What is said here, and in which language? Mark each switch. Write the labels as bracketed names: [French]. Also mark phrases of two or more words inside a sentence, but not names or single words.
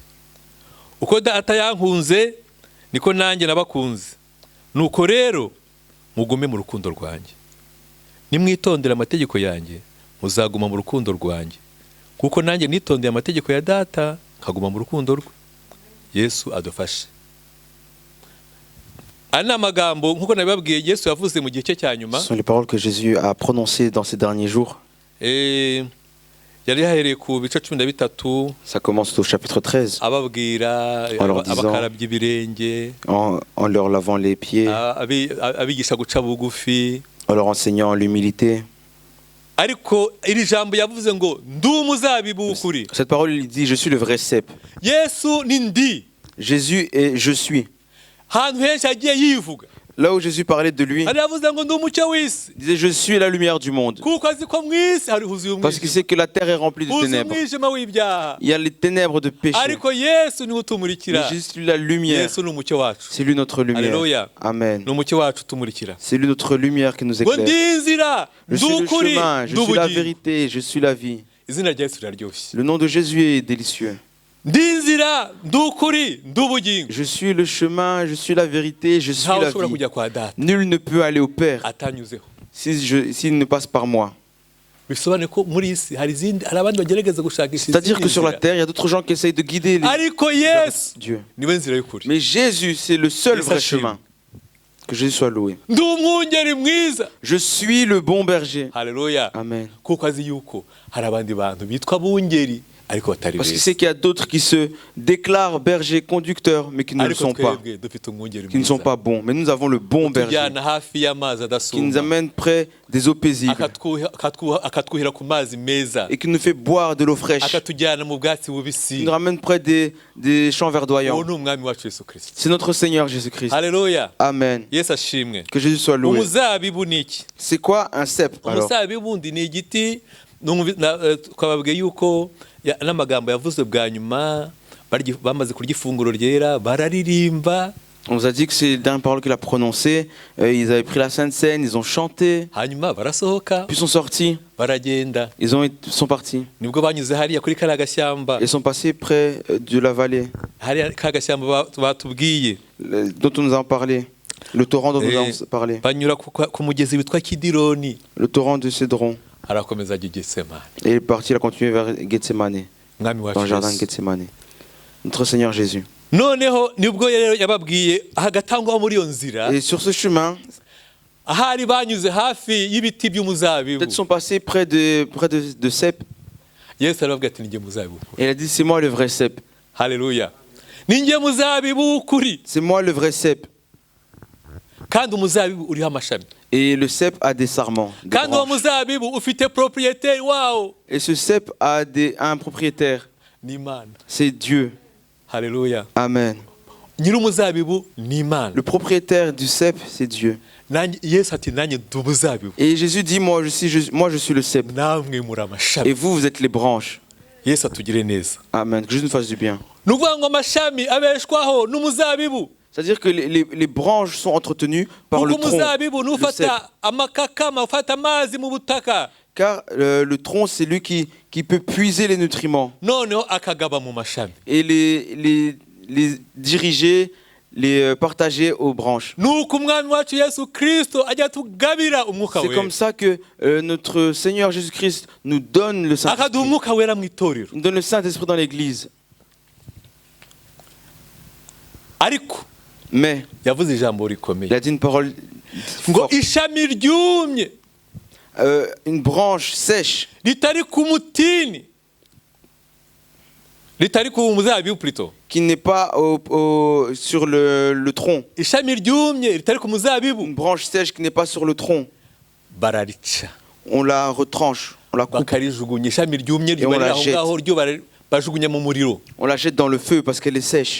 [Kinyarwanda] Uko data yankunze niko nanjye nabakunze, nuko rero mugume mu rukundo rwanjye. Nimwitondera amategeko yanjye muzaguma mu rukundo rwanjye, kuko nanjye nitondeye amategeko ya data nkaguma mu rukundo rwe. yesu adufashe. aya ni amagambo nk'uko nabibabwiye yesu yavuze mu gihe cye cya nyuma. [French] Ce sont les paroles que Jésus a prononcées dans ces derniers jours. [Kinyarwanda] yari yahereye ku bice 13. [French] Ça commence au chapitre 13, [Kinyarwanda] ababwira [French] En leur disant- [Kinyarwanda] abakarabya ibirenge, [French] en leur lavant les pieds, [Kinyarwanda] abigisha guca bugufi. [French] en leur enseignant l'humilité. [Kinyarwanda] ariko iri jambo yavuze ngo ndi umuzabibu w'ukuri. [French] Cette parole, il dit, je suis le vrai cep. [Kinyarwanda] yesu ni ndi. [French] Jésus est je suis. [Kinyarwanda] ahantu henshi yagiye yivuga. [French] Là où Jésus parlait de lui, [Kinyarwanda] hari yavuze ngo ndi umucyo w'isi. [French] il disait, je suis la lumière du monde. [Kinyarwanda] kuko azi ko mu isi hari huzuye [French] Parce qu'il [Kinyarwanda] umwijima. [French] sait que la terre est remplie de [Kinyarwanda] huzuye [French] ténèbres. [Kinyarwanda] umwijima w'ibyaha. [French] Il y a les ténèbres de péché. [Kinyarwanda] ariko yesu niwe [French] Mais [Kinyarwanda] utumurikira. [French] Jésus est la lumière. [Kinyarwanda] yesu ni umucyo wacu. [French] C'est lui notre lumière. Alléluia. Amen. [Kinyarwanda] ni umucyo wacu utumurikira. [French] C'est lui notre lumière qui nous [Kinyarwanda] ngo ndi [French] éclaire. [Kinyarwanda] inzira, [French] Je [Kinyarwanda] ndi [French] suis le [Kinyarwanda] ukuri, [French] chemin, je [Kinyarwanda] ndi [French] suis la [Kinyarwanda] ubugingo. [French] vérité, je suis la vie. [Kinyarwanda] izina rya yesu riraryoshye. [French] Le nom de Jésus est délicieux. [Kinyarwanda] ndi inzira, ndi ukuri, ndi ubugingo. [French] Je suis le chemin, je suis la vérité, je suis [Kinyarwanda] ntawe [French] la [Kinyarwanda] ushobora [French] vie. [Kinyarwanda] kujya kwa data [French] Nul ne peut aller au Père [Kinyarwanda] atanyuzeho. [French] s'il ne passe par moi. [Kinyarwanda] bisobanuye ko muri iyi si hari abandi bagerageza gushakisha [French] C'est-à-dire que sur la [Kinyarwanda] inzira. [French] terre, il y a d'autres gens qui essayent de guider [Kinyarwanda] ariko yesu [French] Dieu. [Kinyarwanda] niwe nzira y'ukuri. [French] Mais Jésus, c'est le seul Et vrai sachez- chemin. Que Jésus soit loué. [Kinyarwanda] ndi umwungeri mwiza. [French] Je suis le bon berger. [Kinyarwanda] haleluya. [French] Amen. [Kinyarwanda] kuko azi yuko hari abandi bantu bitwa abungeri ariko batari [French] Parce qu'il [Kinyarwanda] beza. [French] sait qu'il y a d'autres qui se déclarent bergers, conducteurs, mais qui ne le [Kinyarwanda] ariko [French] sont pas. [Kinyarwanda] twebwe dufite umwungeri [French] Qui ne sont [Kinyarwanda] mwiza. [French] pas bons. Mais nous avons le bon berger [Kinyarwanda] tujyana hafi y'amazi [French] qui nous [Kinyarwanda] adasuma. [French] amène près des eaux paisibles [Kinyarwanda] akatwuhira ku mazi meza. [French] et qui nous fait boire de l'eau fraîche. [Kinyarwanda] akatujyana mu bwatsi [French] Qui [Kinyarwanda] bubisi. [French] nous ramène près des champs [Kinyarwanda] uwo [French] verdoyants. [Kinyarwanda] ni umwami wacu yesu kirisito. [French] C'est notre Seigneur Jésus-Christ. [Kinyarwanda] haleluya. [French] Amen. [Kinyarwanda] yesu ashimwe. [French] Que Jésus soit loué. [Kinyarwanda] umuzabibu ni iki? [French] C'est quoi un cep alors? [Kinyarwanda] umuzabibu ndi ni igiti. twababwiye yuko n'amagambo yavuze bwa nyuma bamaze kurya ifunguro ryera bararirimba. [French] On nous a dit que c'est les dernières paroles qu'il a prononcées. Ils avaient pris la Sainte Seine, ils ont chanté, [Kinyarwanda] hanyuma barasohoka [French] puis sont sortis. [Kinyarwanda] baragenda. [French] Ils sont partis. [Kinyarwanda] nibwo banyuze hariya kuri kariya gashyamba. [French] Ils sont passés près de la vallée [Kinyarwanda] hariya ka gashyamba batubwiye. [French] dont on nous a parlé. Le torrent dont nous avons parlé. [Kinyarwanda] banyura ku mugezi witwa kidironi. [French] Le torrent de Cédron. [Kinyarwanda] arakomeza ajya i Getsemani. [French] Et il est parti, il a continué vers Gethsemane, [Kinyarwanda] mwami [French] dans [Kinyarwanda] wacu [French] le jardin de [Kinyarwanda] Yesu. [French] Gethsemane. Notre Seigneur Jésus. [Kinyarwanda] noneho nibwo rero yababwiye hagatangwaho muri iyo nzira. [French] Et sur ce chemin, [Kinyarwanda] ahari banyuze hafi y'ibiti by'umuzabibu. [French] peut-être sont passés près de cep. [Kinyarwanda] yesu arababwira ati ninjye muzabibu. [French] Et il a dit, c'est moi le vrai cep. [Kinyarwanda] haleluya. ninjye muzabibu w'ukuri. [French] C'est moi le vrai cep. [Kinyarwanda] kandi umuzabibu uriho amashami. [French] Et le cep a des sarments. Des [Kinyarwanda] kandi uwo [French] branches. [Kinyarwanda] muzabibu ufite propriété wawo. [French] Et ce cep a un propriétaire. [Kinyarwanda] ni imana. [French] C'est Dieu. [Kinyarwanda] haleluya. [French] Amen. [Kinyarwanda] nyir'umuzabibu ni imana. [French] Le propriétaire du cep, c'est Dieu. [Kinyarwanda] yesu ati nanjye ndi umuzabibu. [French] Et Jésus dit, moi je suis le cep. [Kinyarwanda] namwe muri amashami. [French] Et vous êtes les branches. [Kinyarwanda] yesu atugire neza. [French] Amen. Que Jésus nous fasse du bien. [Kinyarwanda] ni ukuvuga ngo amashami abeshwaho n'umuzabibu. [French] C'est-à-dire que les branches sont entretenues par le [Kinyarwanda] kuko [French] tronc. [Kinyarwanda] umuzabibu [French] le cep. [Kinyarwanda] n'ufata amakakama ufata amazi mu butaka. [French] Car le tronc, c'est lui qui peut puiser les nutriments [Kinyarwanda] noneho akagaba mu mashami. [French] et les diriger, les partager aux branches. [Kinyarwanda] nuko umwami wacu yesu kirisito ajya atugabira umwuka [French] C'est [Kinyarwanda] wera. [French] comme ça que notre Seigneur Jésus-Christ nous donne le [Kinyarwanda] akaduha [French] Saint-Esprit. [Kinyarwanda] umwuka wera mu itorero. [French] Il nous donne le Saint-Esprit dans l'Église. [Kinyarwanda] ariko [French] Mais [Kinyarwanda] yavuze ijambo [French] il [Kinyarwanda] rikomeye [French] a dit une parole [Kinyarwanda] ngo [French] forte. [Kinyarwanda] ishami ryumye [French] Une branche sèche [Kinyarwanda] ritari ku mutini ritari ku muzabibu plutôt. [French] qui n'est pas sur le tronc. [Kinyarwanda] ishami ryumye ritari ku muzabibu [French] Une branche sèche qui n'est pas sur le tronc. [Kinyarwanda] bararica [French] On la retranche, on la coupe, [Kinyarwanda] bakarijugunya. ishami ryumye [French] Et on [Kinyarwanda] riba [French] la [Kinyarwanda] riri aho [French] jette. [Kinyarwanda] ngaho ryo bajugunya mu muriro. [French] on la jette dans le feu parce qu'elle est sèche.